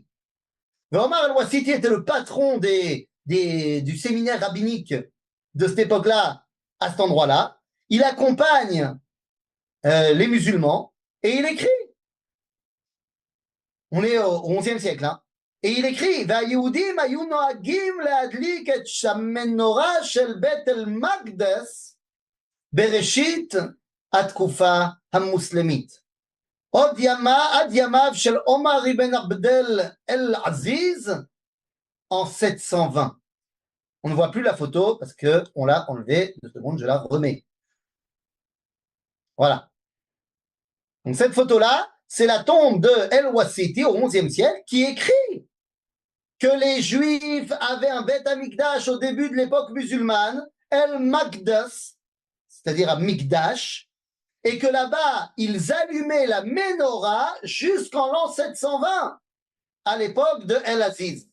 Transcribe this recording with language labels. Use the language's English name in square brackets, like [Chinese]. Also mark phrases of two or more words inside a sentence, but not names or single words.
[French] Omar el-Wasiti était le patron du séminaire rabbinique de cette époque-là, à cet endroit-là. Il accompagne les musulmans et il écrit. On est au XIe siècle, hein. Et il écrit [Hebrew] והיהודים היו נוהגים להדליק את המנורה של בית אל-מקדס בראשית התקופה המוסלמית. עד ימיו של עומר ibn Abdel el-Aziz en 720. [French] On ne voit plus la photo parce qu'on l'a enlevée. 2 secondes, je la remets. Voilà. Donc cette photo-là, c'est la tombe de El-Wasiti au XIe siècle qui écrit que les Juifs avaient un Beth Amikdash au début de l'époque musulmane, El-Makdas, c'est-à-dire à Mikdash, et que là-bas, ils allumaient la menorah jusqu'en l'an 720, à l'époque de El-Aziz.